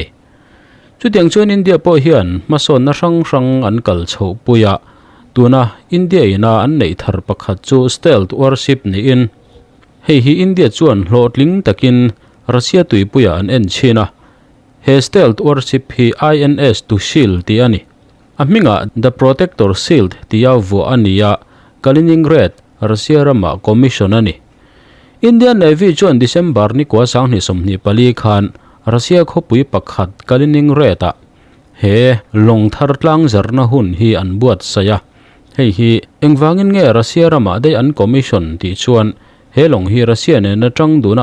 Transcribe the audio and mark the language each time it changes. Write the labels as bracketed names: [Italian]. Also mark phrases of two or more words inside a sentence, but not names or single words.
[Mizo] chu tiang chuan India po hian mason na rang an kal chho puya tuna India ina an nei thar pakhat chu [English] stealth warship [Mizo] ni in hei hi India chuan hlotling takin Russia tui puya an en china he [English] stealth warship [Mizo] hi INS Tushil ti ani aminga [English] the protector shield [Mizo] tiya vo ania Kaliningrad Russia rama commission ani Indian Navy chuan December ni kwa sang ni somni pali khan Russia khopui pakhat Kaliningrad a he long thar tlang zarna hun hi an buat saya hei hi engwangin nge Russia rama dei an commission ti chuan he long hi Russia ne na tang duna